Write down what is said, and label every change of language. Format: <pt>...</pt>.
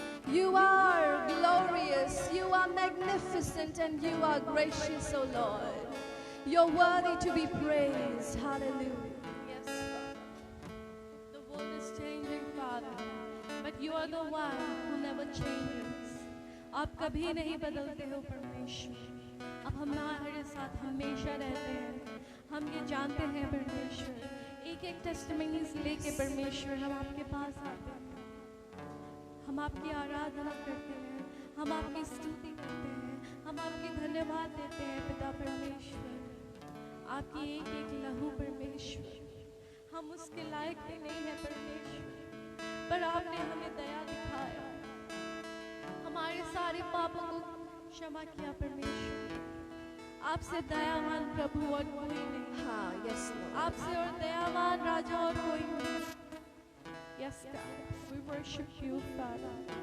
<en>You are glorious. You are magnificent, and you are gracious, O Lord. You're worthy to be praised. Hallelujah. Yes, Father. The world is changing, Father, but you are the one who never changes.</en> <hi>आप कभी नहीं बदलते हो परमेश्वर. आप हमारे साथ हमेशा रहते हैं. हम ये जानते हैं परमेश्वर. एक-एक टेस्टिमनीज लेके परमेश्वर हम आपके पास आते हैं. हम आपकी आराधना करते हैं. हम आपकी स्तुति करते हैं. हम आपके धन्यवाद देते हैं पिता परमेश्वर. आपकी एक-एक लहू परमेश्वर हम उसके लायक भी नहीं है परमेश्वर, पर आपने हमें दया दिखाया, हमारे सारे पापों को क्षमा किया परमेश्वर। आपसे दयावान प्रभु और कोई नहीं,</hi> <en>हाँ, yes, Lord.</en> <hi>आपसे और दयावान राजा और कोई नहीं।</hi> <en>Yes, God, we worship you, Father.</en>